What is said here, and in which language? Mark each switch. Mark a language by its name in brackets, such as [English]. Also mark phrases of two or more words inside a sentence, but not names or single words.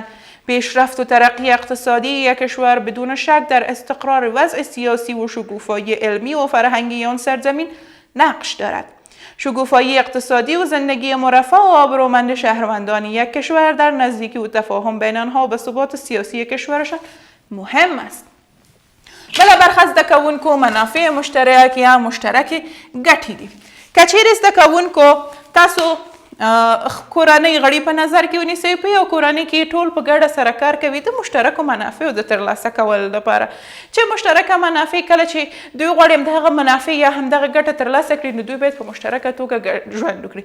[Persian] پیشرفت و ترقی اقتصادی یک کشور بدون شک در استقرار وضع سیاسی و شکوفایی علمی و فرهنگی آن سرزمین نقش دارد. شکوفایی اقتصادی و زندگی مرفه و آبرومند شهروندان یک کشور در نزدیکی و تفاهم بین آنها و به ثبات سیاسی کشورشان مهم است. [Pashto] بله برخه زده کوونکو [Persian] منافع مشترک [Pashto] یا مشترک ګټې دي. که چیرې زده کوونکو تاسو کورنۍ غړي په نظر کې ونیسئ، په یو کورنۍ کې ټول په ګډه سره کار کوي د مشترکو منافعو د ترلاسه کولو لپاره. چې مشترکه منافع کله چې دوی غواړي همدغه منافع یا همدغه ګټه ترلاسه کړي، نو دوی باید په مشترکه توګه ژوند وکړي.